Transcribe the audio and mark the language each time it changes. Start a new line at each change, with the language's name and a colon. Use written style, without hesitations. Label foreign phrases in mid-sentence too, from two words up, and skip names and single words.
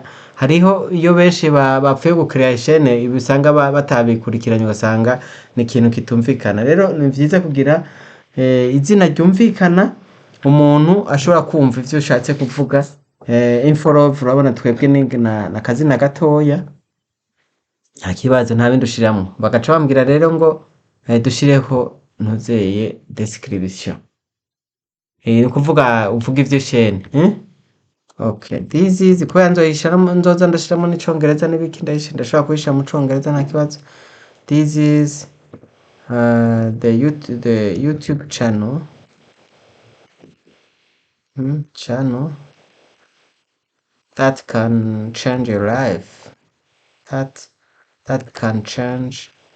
Rundi: Hariho iyo benshi bapfuye gucreya ishene ibi usanga batabikurikiranye ugasanga ni ikintu kitumvikana, rero ni vyiza kugira izina ryumvikana umuntu ashobora kumva ivyo ushatse kuvuga. Infolove urabona twebwe ni akazina gatoya nta kibazo nta bindi ushiramwo, bagaca bambwira rero ngo dushireho ntuzeye description, ni ukuvuga uvuga ivy'ishene.
English: Okay, this is
Rundi: kubera nzoza ndashiramo n'icongereza n'ibiki ndashobora kubishira mu congereza nta kibazo.
English: This is the YouTube channel, channel that can change your life, that can change